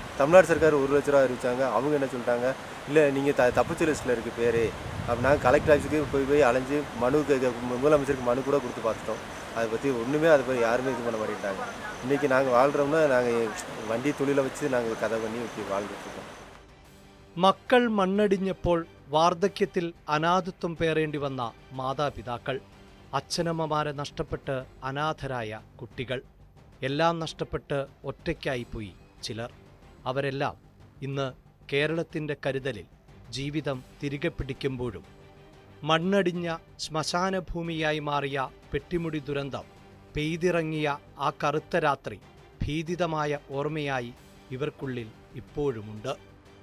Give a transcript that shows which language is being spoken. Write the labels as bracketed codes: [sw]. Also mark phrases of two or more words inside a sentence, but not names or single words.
[ta] தமிழ்நாடு சர்க்கார் 1 லட்ச ரூபா அறிவிச்சாங்க. அவங்க என்ன சொல்லிட்டாங்க, இல்லை நீங்கள் தப்பிச்ச லிஸ்ட்டில் இருக்குது பேர். அப்போ நாங்கள் கலெக்டர் ஆஃபீஸுக்கு போய் அலைஞ்சு முதலமைச்சருக்கு மனு கூட கொடுத்து பார்த்துட்டோம். அதை பற்றி ஒன்றுமே அதை பற்றி யாருமே இது பண்ண மாட்டேங்கிட்டாங்க. இன்றைக்கி நாங்கள் வாழ்கிறோம்னா நாங்கள் வண்டி தொழிலை வச்சு நாங்கள் கதை பண்ணி இப்படி வாழ்ந்துட்டுருக்கோம். [ml] മക്കൾ മണ്ണടിഞ്ഞപ്പോൾ വാർദ്ധക്യത്തിൽ അനാഥത്വം പേറേണ്ടി വന്ന മാതാപിതാക്കൾ, അച്ഛനമ്മമാരെ നഷ്ടപ്പെട്ട് അനാഥരായ കുട്ടികൾ, എല്ലാം നഷ്ടപ്പെട്ട് ഒറ്റയ്ക്കായിപ്പോയി ചിലർ. അവരെല്ലാം ഇന്ന് കേരളത്തിൻ്റെ കരുതലിൽ ജീവിതം തിരികെ പിടിക്കുമ്പോഴും മണ്ണടിഞ്ഞ ശ്മശാനഭൂമിയായി മാറിയ പെട്ടിമുടി ദുരന്തം, പെയ്തിറങ്ങിയ ആ കറുത്ത രാത്രി ഭീതിതമായ ഓർമ്മയായി ഇവർക്കുള്ളിൽ ഇപ്പോഴുമുണ്ട്.